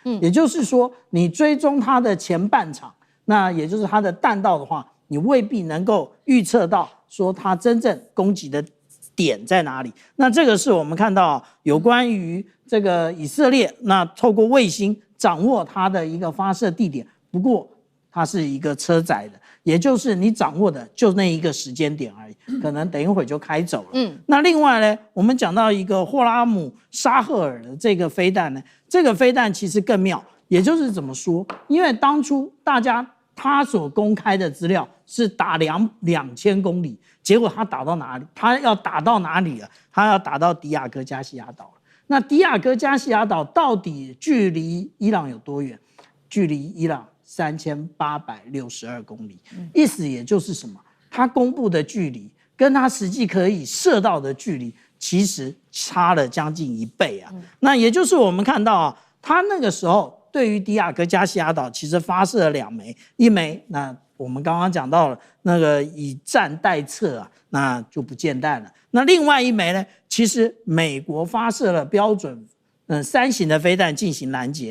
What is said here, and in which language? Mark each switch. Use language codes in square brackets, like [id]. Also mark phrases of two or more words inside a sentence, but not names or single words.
[zh] 也就是說，你追蹤它的前半場，那也就是它的彈道的話，你未必能夠預測到說它真正攻擊的點在哪裡。那這個是我們看到有關於這個以色列，那透過衛星掌握它的一個發射地點，不過它是一個車載的。也就是你掌握的就那一個時間點而已，可能等一會就開走了。那另外呢，我們講到一個霍拉姆沙赫爾的這個飛彈呢，這個飛彈其實更妙，也就是怎麼說？因為當初大家他所公開的資料是打2000公里，結果他打到哪裡？他要打到哪裡了？他要打到迪亞哥加西亞島了。那迪亞哥加西亞島到底距離伊朗有多遠？距離伊朗3862公里，意思也就是什麼？他公布的距離跟他實際可以射到的距離，其實差了將近1倍啊。那也就是我們看到啊，他那個時候對於迪亞哥加西亞島其實發射了2枚，一枚那我們剛剛講到了那個以戰代測啊，那就不見彈了。那另外一枚呢，其實美國發射了標準3型的飛彈進行攔截。